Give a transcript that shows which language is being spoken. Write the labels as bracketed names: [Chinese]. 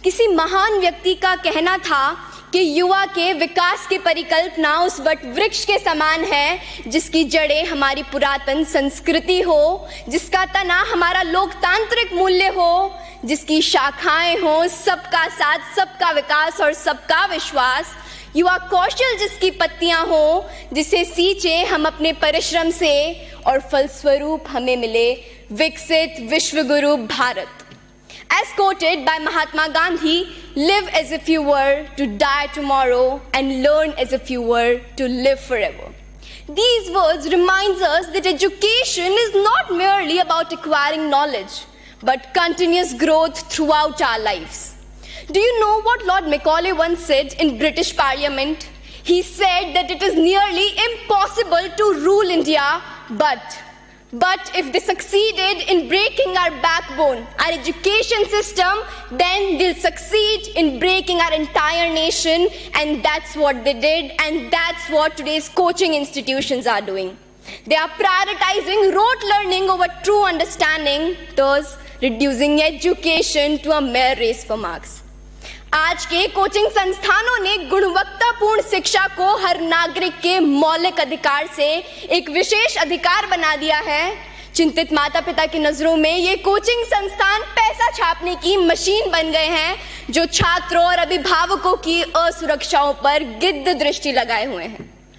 [Hindi] किसी महान व्यक्ति का कहना था कि युवा के विकास की परिकल्पना उस वट वृक्ष के समान है जिसकी जड़ें हमारी पुरातन संस्कृति हो, जिसका तना हमारा लोकतांत्रिक मूल्य हो, जिसकी शाखाएं हो सबका साथ, सबका विकास और सबका विश्वास, युवा कौशल जिसकी पत्तियां हो, जिसे सींचे हम अपने परिश्रम से और फलस्वरूप हमें मिले विकसित विश्वगुरु Bharat. [English] As quoted by Mahatma Gandhi, live as if you were to die tomorrow and learn as if you were to live forever. These words reminds us that education is not merely about acquiring knowledge, but continuous growth throughout our lives. Do you know what Lord Macaulay once said in British Parliament? He said that it is nearly impossible to rule India, but if they succeeded in breaking our backbone, our education system, then they'll succeed in breaking our entire nation, and that's what they did, and that's what today's coaching institutions are doing. They are prioritizing rote learning over true understanding, thus reducing education to a mere race for marks. [Hindi] आज के coaching संस्थानों ने गुणवत्तापूर्ण शिक्षा को हर नागरिक के मौलिक अधिकार से एक विशेष अधिकार बना दिया है। चिंतित माता पिता की नजरों में ये कोचिंग संस्थान पैसा छापने की मशीन बन गए हैं, जो छात्रों और अभिभावकों की असुरक्षाओं पर गिद्ध दृष्टि लगाए हुए हैं।